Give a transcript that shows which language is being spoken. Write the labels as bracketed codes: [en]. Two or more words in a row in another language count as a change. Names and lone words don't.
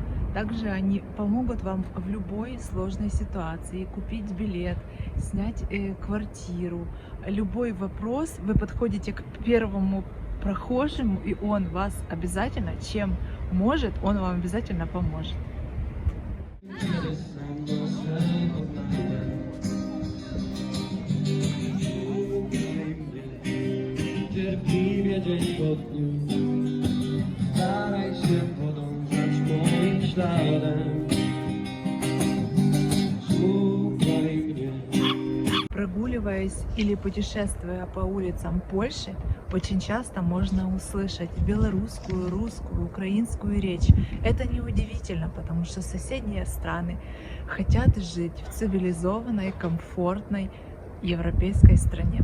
[ru] Также они помогут вам в любой сложной ситуации: купить билет, снять квартиру. Любой вопрос, вы подходите к первому прохожему, и он вас обязательно, чем может, он вам обязательно поможет. [pl] Cierpliwie dzień po dniu, staraj się podążać moim śladem. Słuchaj mnie. [ru] Прогуливаясь или путешествуя по улицам Польши, очень часто можно услышать белорусскую, русскую, украинскую речь. Это неудивительно, потому что соседние страны хотят жить в цивилизованной, комфортной европейской стране.